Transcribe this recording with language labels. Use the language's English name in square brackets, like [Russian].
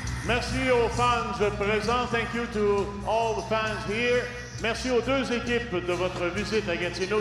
[French] Merci aux fans présents. [English] Thank you to all the fans here. [French] Merci aux deux équipes de votre visite à Gatineau.